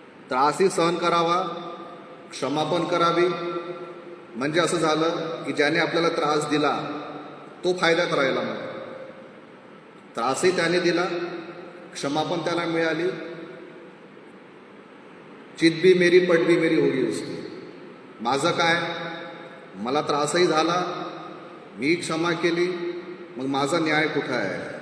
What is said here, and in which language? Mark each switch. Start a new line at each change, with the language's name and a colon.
Marathi: त्रासही सहन करावा, क्षमापण करावी. म्हणजे असं झालं की ज्याने आपल्याला त्रास दिला तो फायद्यात राहिला. मग त्रासही त्याने दिला, क्षमापण त्याला मिळाली.
Hindi: चित भी मेरी पट भी मेरी होगी उसकी.
Marathi: माझं काय? मला त्रासही झाला, मी क्षमा केली, मग माझा न्याय कुठं आहे?